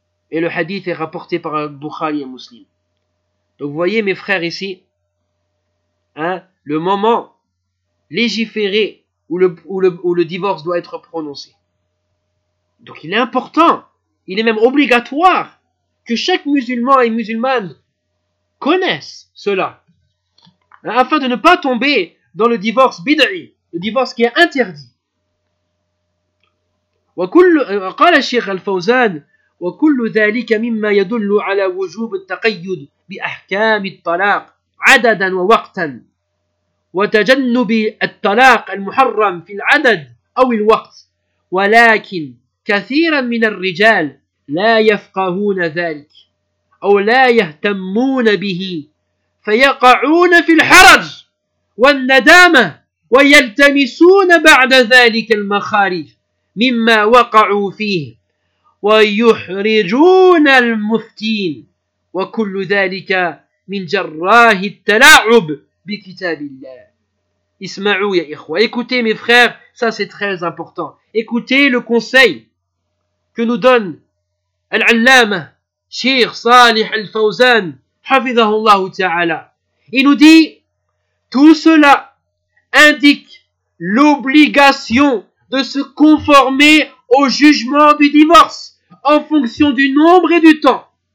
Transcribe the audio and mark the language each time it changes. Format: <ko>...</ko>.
<fr>Et le hadith est rapporté par Bukhari et Muslim. Donc vous voyez mes frères ici, hein, le moment légiféré où le divorce doit être prononcé. Donc il est important, il est même obligatoire que chaque musulman et musulmane connaisse cela, hein, afin de ne pas tomber dans le divorce bid'i, le divorce qui est interdit.</fr> <ar>وقال الشيخ الفوزان وكل ذلك مما يدل على وجوب التقيد بأحكام الطلاق عددا ووقتا وتجنب الطلاق المحرم في العدد أو الوقت ولكن كثيرا من الرجال لا يفقهون ذلك أو لا يهتمون به فيقعون في الحرج والندامة ويلتمسون بعد ذلك المخارج مما وقعوا فيه ويحرجون المفتين وكل ذلك من جراه التلاعب بكتاب الله. Isma'u ya ikhwa.</ar> <fr>Écoutez mes frères, ça c'est très important. Écoutez le conseil que nous donne Al-Allama, Cheikh Salih Al-Fawzan,</fr> <ar>hafizahullahu ta'ala.</ar> <fr>Il nous dit, tout cela indique l'obligation de se conformer au jugement du divorce en fonction du nombre et du temps.</fr>